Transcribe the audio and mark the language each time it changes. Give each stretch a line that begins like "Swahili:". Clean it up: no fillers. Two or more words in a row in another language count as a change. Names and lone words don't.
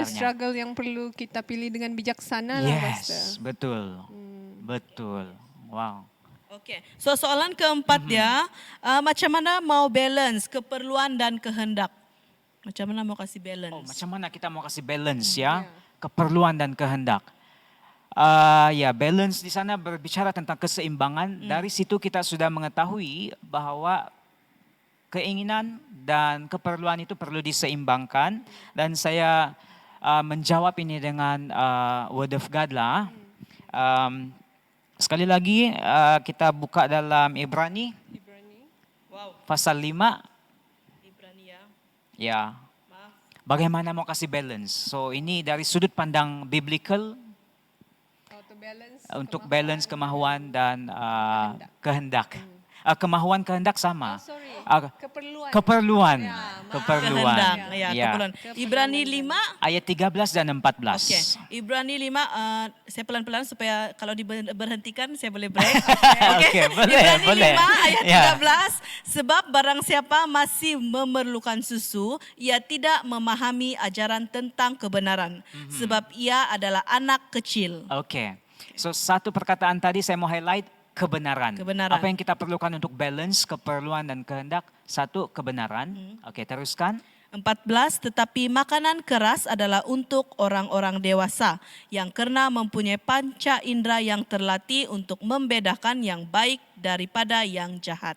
Malay: struggle yang perlu kita pilih dengan bijaksana lah, Pastor. Yes, betul. Betul. Wow. Okey. So soalan keempat dia, macam mana mau balance keperluan dan kehendak? Macam mana mau kasih balance? Oh, macam mana kita mau kasih balance ya? Keperluan dan kehendak. Ya, balance di sana berbicara tentang keseimbangan. Dari situ kita sudah mengetahui bahwa keinginan dan keperluan itu perlu diseimbangkan. Dan saya menjawab ini dengan
English: word of God
Malay: lah. Sekali lagi kita buka dalam Ibrani Wow, pasal 5. Ibrani ya. Ya, Maaf. bagaimana mau kasih balance. So ini dari sudut pandang biblical
English: How to balance
Malay: untuk balance kemahuan dan kehendak. Kemahuan kehendak sama. sorry. Ah, Keperluan. Keperluan. Ya, maaf. Keperluan. Kehendak. Ya, Ya. keperluan. Ibrani 5. Ayat 13 dan 14. Okey. Ibrani 5, saya pelan-pelan supaya kalau diberhentikan saya boleh break. Okey, boleh, Ibrani boleh. 5 ayat Ya.
Indonesian: 13, sebab barang siapa masih memerlukan susu, ia tidak memahami ajaran tentang kebenaran, sebab ia adalah anak kecil.
Malay: Oke. So satu perkataan tadi saya mau highlight kebenaran. Kebenaran. Apa yang kita perlukan untuk balance keperluan dan kehendak? Satu, kebenaran. Oke, teruskan.
Indonesian: 14, tetapi makanan keras adalah untuk orang-orang dewasa yang karena mempunyai panca indera yang terlatih untuk membedakan yang baik daripada yang jahat.